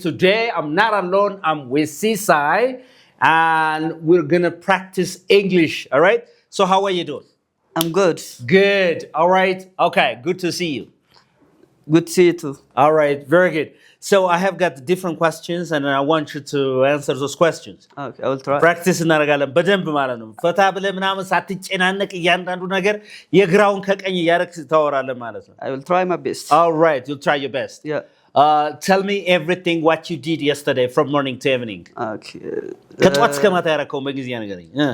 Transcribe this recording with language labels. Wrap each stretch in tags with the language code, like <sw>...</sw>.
<en>Today I'm not alone, I'm with Sisai and we're gonna practice English, all right? So how are you doing? I'm good. Good, all right. Okay, good to see you. Good to see you too. All right, very good. So I have got different questions and I want you to answer those questions. Okay, I will try.</en> <am>Practice እናደርጋለን በደንብ ማለት ነው። ፈታ ብለህ ምናምን ሳትጨናነቅ እያንዳንዱ ነገር የግራውን ከቀኝ እያደረግህ ታወራለህ ማለት ነው።</am> <en>I will try my best. All right, you'll try your best. Yeah. Tell me everything what you did yesterday from morning to evening. Okay.</en> <am>ከጠዋት እስከ ማታ ያደረከውን በጊዜ ንገረኝ።</am>